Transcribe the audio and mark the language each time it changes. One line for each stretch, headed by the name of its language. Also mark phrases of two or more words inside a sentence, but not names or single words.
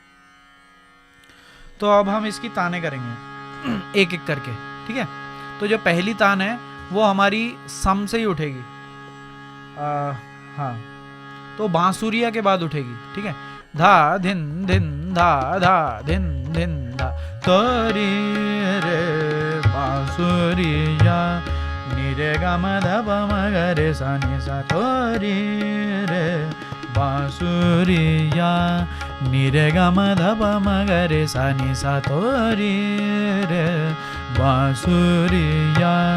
Hindi: तो अब हम इसकी ताने करेंगे एक एक करके, ठीक है। तो जो पहली तान है वो हमारी सम से ही उठेगी, हाँ, तो बांसुरिया के बाद उठेगी, ठीक है। धा धिन धिन धा धा धिन धिन धा, तोरी रे बांसुरिया नि रे ग म ध प म ग रे सा नि सा तो रे रे बांसुरिया नि रे ग म ध प म ग रे सा नि सा तो रे रे बांसुरिया